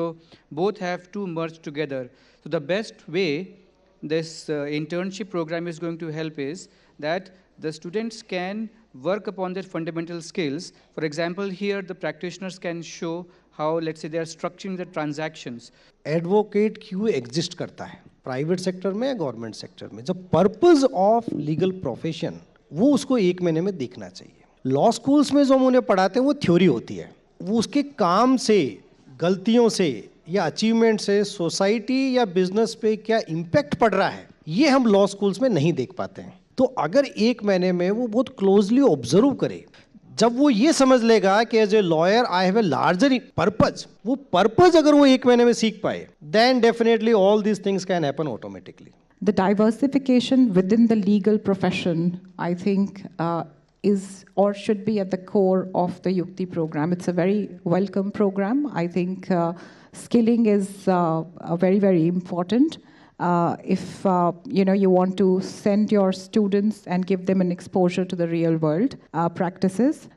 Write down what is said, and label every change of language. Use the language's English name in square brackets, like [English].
[English] So both have to merge together. So the best way this internship program is going to help is that the students can work upon their fundamental skills. For example, here the practitioners can show how, let's say, they are structuring the transactions. [Hindi] Advocate क्यों exist करता है private sector में या government sector में? जो purpose of legal profession वो उसको एक महीने में देखना चाहिए. लॉ स्कूल्स में जो हम उन्हें पढ़ाते हैं वो थ्योरी होती है. वो उसके काम से, गलतियों से या अचीवमेंट से सोसाइटी या बिजनेस पे क्या इम्पैक्ट पड़ रहा है ये हम लॉ स्कूल्स में नहीं देख पाते हैं. तो अगर एक महीने में वो बहुत क्लोजली ऑब्जर्व करे, जब वो ये समझ लेगा कि [English] as a lawyer I have a larger purpose, [Hindi] वो पर्पज अगर वो एक महीने में सीख पाए, [English] Then definitely all these things can happen automatically. The diversification within the legal profession, I think, is or should be at the core of the Yukti program. It's a very welcome program. I think skilling is very, very important. If you want to send your students and give them an exposure to the real world practices.